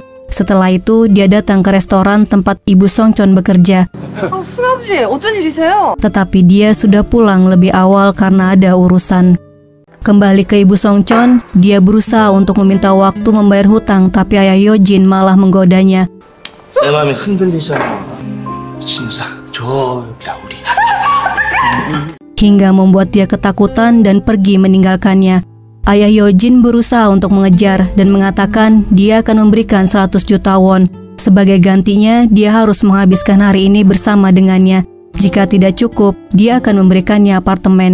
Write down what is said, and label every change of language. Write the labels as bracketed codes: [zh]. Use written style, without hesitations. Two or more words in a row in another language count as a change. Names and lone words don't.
[id] Setelah itu, dia datang ke restoran tempat ibu Songchon bekerja. Tetapi dia sudah pulang lebih awal karena ada urusan. Kembali ke ibu Songchon, dia berusaha untuk meminta waktu membayar hutang, tapi ayah Hyojin malah menggodanya. [ko] 내 마음이 흔들리잖아. 진짜 저기다 우리. [id] Hingga membuat dia ketakutan dan pergi meninggalkannya. Ayah Hyojin berusaha untuk mengejar dan mengatakan dia akan memberikan 100 juta won. Sebagai gantinya, dia harus menghabiskan hari ini bersama dengannya. Jika tidak cukup, dia akan memberikannya apartemen.